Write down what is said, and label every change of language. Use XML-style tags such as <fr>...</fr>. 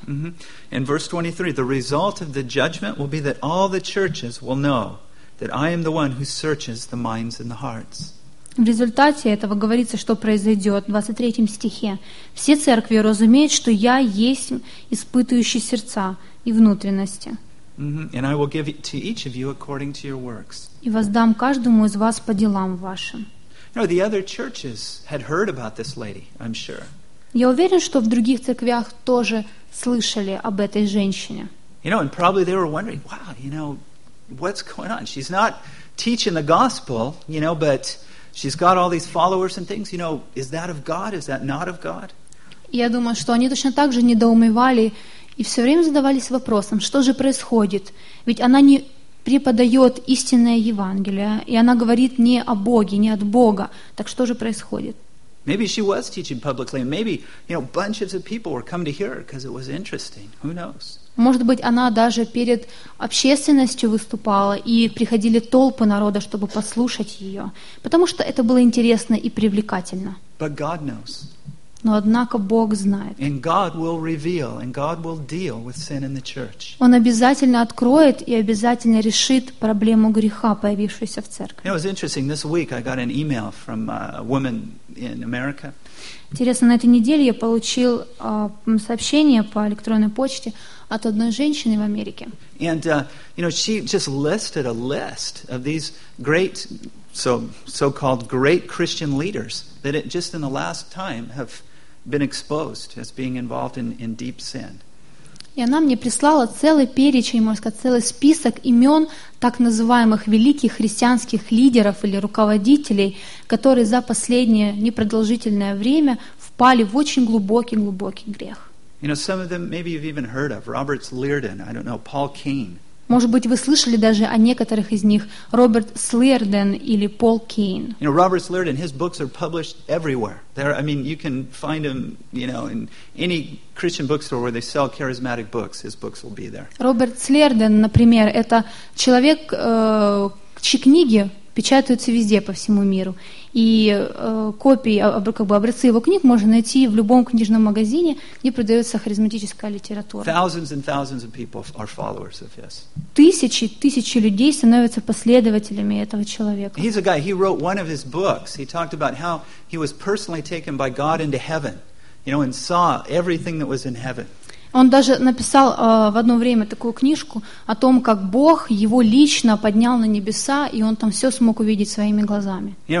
<en>Mm-hmm. In verse 23, the result of the judgment will be that all the churches will know that I am the one who searches the minds and the hearts.</en> <ru>В результате этого говорится, что произойдет в 23 стихе. Все церкви разумеют, что я есть испытывающий сердца и внутренности.</ru> <en>And I will give it to each of you according to your works.</en> <ru>И воздам каждому из вас по делам вашим.</ru> <en>You know, the other churches had heard about this lady, I'm sure.</en> <ru>Я уверен, что в других церквях тоже слышали об этой женщине.</ru> <en>You know, and probably they were wondering, wow, you know, what's going on? She's not teaching the gospel, you know, but she's got all these followers and things, you know, is that of God? Is that not of God?</en> <ru>Я думаю, что они точно так же недоумевали и все время задавались вопросом, что же происходит? Ведь она не преподает истинное Евангелие, и она говорит не о Боге, не от Бога. Так что же происходит?</ru> <en>Maybe she was teaching publicly, and maybe, you know, bunches of people were coming to hear her because it was interesting. Who knows?</en> <ru>Может быть, она даже перед общественностью выступала, и приходили толпы народа, чтобы послушать ее, потому что это было интересно и привлекательно.</ru> <en>But God knows.</en> <ru>Но однако Бог знает.</ru> <en>And God will reveal, and God will deal with sin in the church.</en> <ru>Он обязательно откроет и обязательно решит проблему греха, появившуюся в церкви.</ru> <en>You know, it was interesting. This week I got an email from a woman in America.</en> <ru>Интересно, на этой неделе я получил сообщение по электронной почте от одной женщины в Америке.</ru> <en>And you know, she just listed a list of these great so-called great Christian leaders that it just in the last time have been exposed as being involved in deep sin.</en> <ru>И она мне прислала целый перечень, можно сказать, целый список имен так называемых великих христианских лидеров или руководителей, которые за последнее непродолжительное время впали в очень глубокий грех.</ru> <en>You know, some of them maybe you've even heard of. Robert Slearden, I don't know, Paul Kane.</en> <ru>Может быть, вы слышали даже о некоторых из них. Роберт Слирден или Пол Кейн.</ru> <en>You know, Robert Slearden, his books are published everywhere. They're, I mean, you can find him, you know, in any Christian bookstore where they sell charismatic books, his books will be there.</en> <ru>Роберт Слирден, например, это человек, чьи книги печатаются везде по всему миру. И копии, как бы образцы его книг можно найти в любом книжном магазине, где продается харизматическая литература.</ru> <en>Thousands and thousands of people are followers of his.</en> <ru>Тысячи, тысячи людей становятся последователями этого человека.</ru> <en>He's a guy, he wrote one of his books. He talked about how he was personally taken by God into heaven, you know, and saw everything that was in heaven.</en> <ru>Он даже написал в одно время такую книжку о том, как Бог его лично поднял на небеса, и он там все смог увидеть своими глазами.</ru>